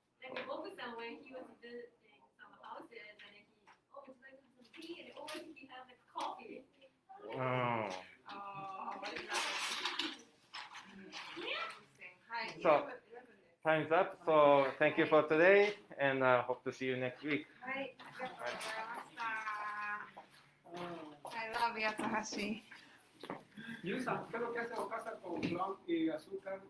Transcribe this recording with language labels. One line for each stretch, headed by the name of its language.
English: Like Bob-san, when he was visiting some houses, and he always like some tea, and always he has like coffee. Oh. What is that? Interesting. Hi. So, time's up. So thank you for today, and hope to see you next week.
Japanese: はい、ありがとうございました。
English: I love
Japanese: 八つ橋。
Spanish: ゆうさん、¿qué es lo que hace o casa con ron y azúcar?